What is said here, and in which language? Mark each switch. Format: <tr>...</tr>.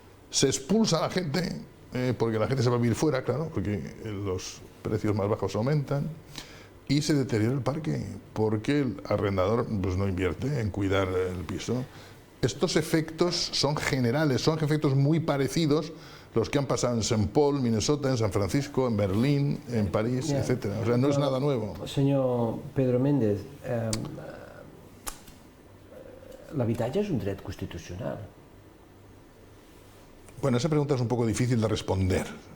<es>se expulsa a la gente, porque la gente se va a vivir fuera, claro, porque los precios más bajos aumentan, y se deteriora el parque, porque el arrendador pues, no invierte en cuidar el piso. Estos efectos son generales, son efectos muy parecidos los que han pasado en St. Paul, Minnesota, en San Francisco, en Berlín, en París, etcétera. O sea, no es nada nuevo.</es> <ca>Senyor Pedro Méndez, l'habitatge és un dret constitucional.</ca> <es>Bueno, esa pregunta es un poco difícil de responder.</es>